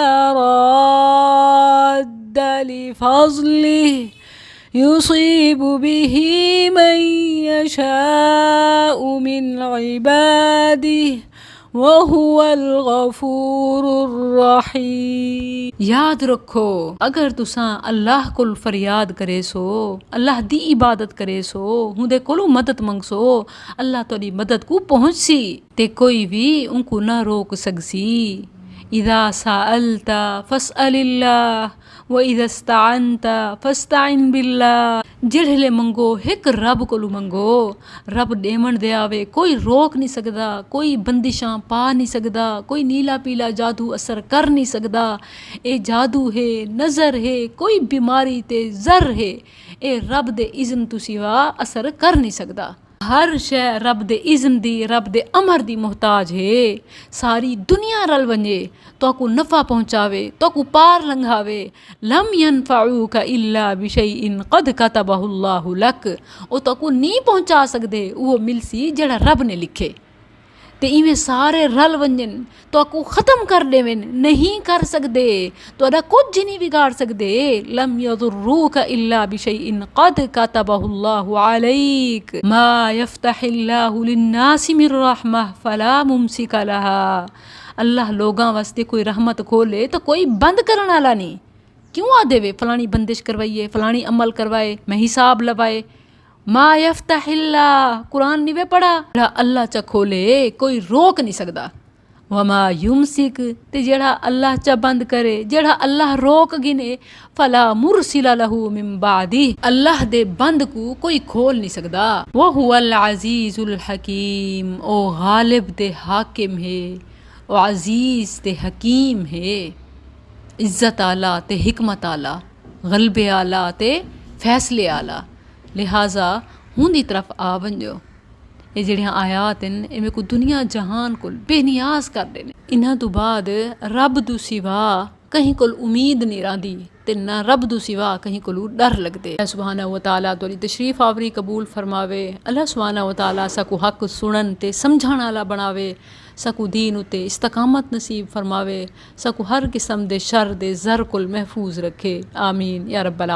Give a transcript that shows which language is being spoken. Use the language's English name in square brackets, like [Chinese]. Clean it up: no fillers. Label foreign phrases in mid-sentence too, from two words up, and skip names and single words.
[Arabic] رد لفضله يصيب به من يشاء من عباده وهو الغفور الرحيم. [Saraiki] याद रखो अगर तुसां अल्लाह कोल फरियाद करे सो, अल्लाह दी इबादत करे सो, हुंदे कोलों मदद मंगसो, अल्लाह तोड़ी मदद को पहुंचसी ते कोई भी उनको ना रोक सकसी। [Arabic] إذا سألت فاسأل الله وإذا استعنت فاستعن بالله. [Saraiki] जेड़े मंगो हिक रब कोलू मंगो, रब देवण दे आवे, कोई रोक नहीं सकदा, कोई बंदिशां पा नहीं सकदा, कोई नीला पीला जादू असर कर नहीं सकदा। ए जादू है, नज़र है, कोई बीमारी ते जर है, ए रब दे इज़्न तो सिवा असर कर नहीं सकदा। हर शै रब दे इज़्न दी, रब दे अमर दी मोहताज है। सारी दुनिया रल वञे तोकू नफ़ा पहुंचावे, तोकू पार लंघावे। [Arabic] لم ينفعك إلا بشيء قد كتبه الله لك, [Saraiki] ओ तोकू नहीं पहुंचा सकदे, वो मिलसी जेड़ा रब ने लिखे। ते इवें सारे रल वंजन तोकू ख़त्म कर देवन, नहीं कर सकदे, तोड़ा कुछ नहीं बिगाड़ सकदे। [Arabic] لم يضروك إلا بشيء قد كتبه الله عليك ما يفتح الله للناس من رحمة فلا ممسك لها. [Saraiki] अल्लाह लोगां वास्ते कोई रहमत खोले तो कोई बंद करने वाला नहीं। क्यों आ देवे फलानी बंदिश करवाइए, फलानी अमल करवाए, मैं हिसाब लवाए। [Arabic] ما يفتح الله, [Saraiki] कुरान निवे पढ़ा, जेड़ा अल्लाह चा खोले कोई रोक नहीं सकदा। [Arabic] وما يمسك, [Saraiki] ते जेड़ा अल्लाह चा बंद करे, जेड़ा अल्लाह रोक गिने, [Arabic] فلا مرسل له من بعده, [Saraiki] अल्लाह दे बंद को कोई खोल नहीं सकदा। [Arabic] وهو العزيز الحكيم, [Saraiki] ओ गालिब ते हाकिम है, ओ अजीज ते हकीम है। इज्जत आला ते हिकमत आला, गलबे आला ते फैसले आला। लिहाजा हुंदी तरफ आ वंजो। ये जड़ियां आयात न इनमें को दुनिया जहान को बेनियाज कर देने। इन्हां तो बाद रब तो सिवा कहीं कोल उम्मीद नहीं रही ते ना रब दू सिवा कहीं कोलू डर लगदे। [Arabic] الله سبحانه وتعالى [Saraiki] तोरी तशरीफ आवरी कबूल फरमावे। [Arabic] الله سبحانه وتعالى [Saraiki] सकू हक सुनन ते समझण वाला बनावे, सकू दीन उते इस्तकामत नसीब फरमावे, सकू हर किस्म दे शर दे ज़र कोल महफूज रखे। [Arabic] آمين يا رب العالمين.